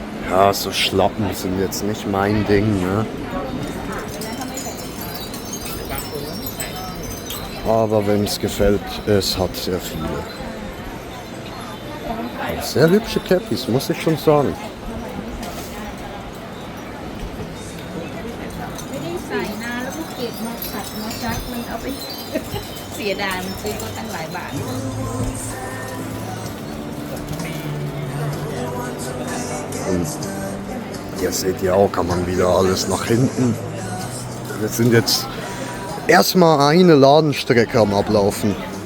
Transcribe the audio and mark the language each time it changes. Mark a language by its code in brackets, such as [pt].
[de] Ja, so Schlappen sind jetzt nicht mein Ding, ne? Aber wenn es gefällt, es hat sehr viele. Sehr hübsche Cappies, muss ich schon sagen. [th] ไม่ได้ใส่นานแล้วก็เก็บมาขัดมาซักมันเอาไป เสียดายมันซื้อก็ตั้งหลายบาท [de] Und hier seht ihr auch, kann man wieder alles nach hinten. Wir sind jetzt erstmal eine Ladenstrecke am Ablaufen.